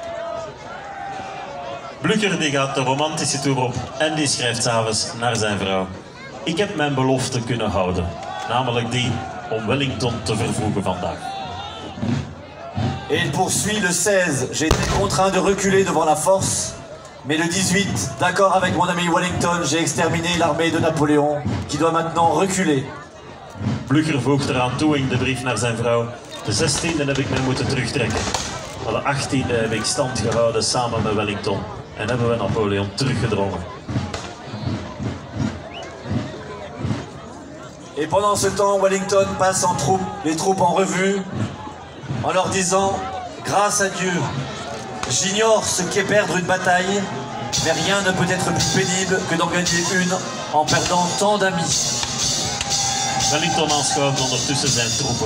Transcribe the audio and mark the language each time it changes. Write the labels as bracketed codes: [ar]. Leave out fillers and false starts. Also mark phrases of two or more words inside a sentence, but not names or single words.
[nl] Blücher die gaat de romantische toer op en die schrijft s'avonds naar zijn vrouw. Ik heb mijn belofte kunnen houden, namelijk die om Wellington te vervoegen vandaag. [fr] Et il poursuit le 16. J'ai été contraint de reculer devant la force, mais le 18, d'accord avec mon ami Wellington, j'ai exterminé l'armée de Napoléon, qui doit maintenant reculer. [nl] Blücher voegt eraan toe in de brief naar zijn vrouw. De 16e heb ik mij moeten terugtrekken. Maar de 18e heb ik stand gehouden samen met Wellington. En hebben we Napoleon teruggedrongen. [fr] Et pendant ce temps, Wellington passe les troupes en revue, en leur disant « Grâce à Dieu, j'ignore ce qu'est perdre une bataille, mais rien ne peut être plus pénible que d'en gagner une en perdant tant d'amis. » [nl] Wellington aanschouwt ondertussen zijn troepen.